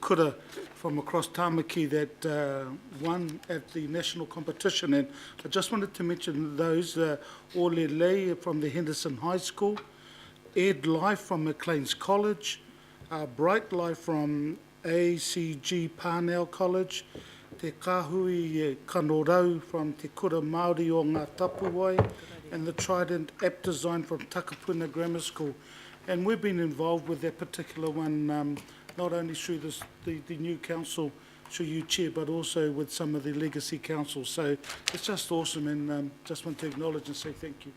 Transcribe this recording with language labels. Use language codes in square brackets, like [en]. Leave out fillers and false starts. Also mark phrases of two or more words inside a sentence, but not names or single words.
[en] kura from across Tamaki that won at the national competition, and I just wanted to mention those, Olele from the Henderson High School, Ed Life from Maclean's College, Bright Life from ACG Parnell College, Te Kahui Kanorau from Te Kura Māori o Ngā Tapuwai, and the Trident App Design from Takapuna Grammar School. And we've been involved with that particular one, not only through the new council through you, Chair, but also with some of the legacy councils. So it's just awesome, and just want to acknowledge and say thank you.